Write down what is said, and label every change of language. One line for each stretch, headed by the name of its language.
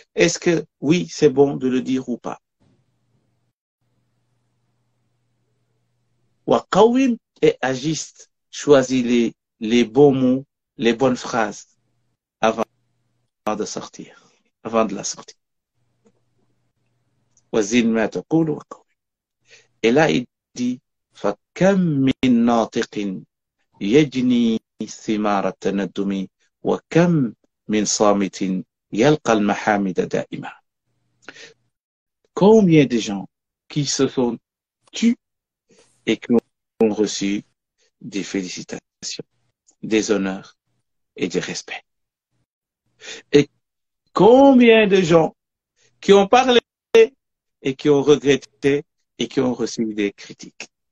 French: Est-ce que oui, c'est bon de le dire ou pas? Waqawim et agiste. Choisis les bons mots, les bonnes phrases avant de sortir, avant de la sortir.
Arabic: Wazin ma taqulu waqawim.
French: Et là, il dit
Arabic: فَكَمْ مِنْ نَاطِقٍ يجني ثمار التندم وكم من صامت يلقى المحامد دائما.
French: Combien de gens qui se sont tus et qui ont reçu des félicitations, des honneurs et du respect. Et combien de gens qui ont parlé et qui ont regretté et qui ont reçu des critiques.